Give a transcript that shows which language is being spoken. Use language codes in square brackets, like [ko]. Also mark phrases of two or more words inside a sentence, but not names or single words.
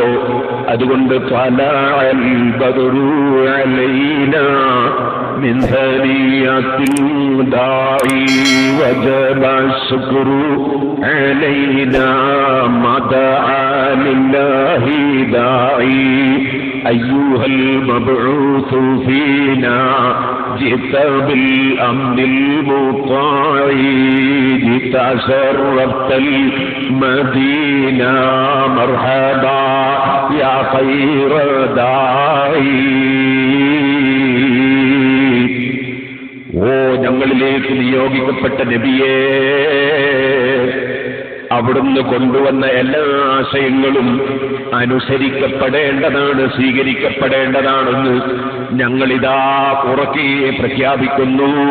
[ar] അതുകൊണ്ട് طلع البدر علينا من ثنيات داع وجب الشكر علينا ما دعا لله داع أيها المبعوث فينا جئت بالأمن المطاع جئت شرفت المدينة مرحبا يا خير داعي. [ml] ഓ ഞങ്ങളിലേക്ക് നിയോഗിക്കപ്പെട്ട നബിയേ, അവിടുന്ന് കൊണ്ടുവന്ന എല്ലാ ആശയങ്ങളും അനുസരിക്കപ്പെടേണ്ടതാണ്, സ്വീകരിക്കപ്പെടേണ്ടതാണെന്ന് ഞങ്ങളിതാ ഉറക്കെ പ്രഖ്യാപിക്കുന്നു.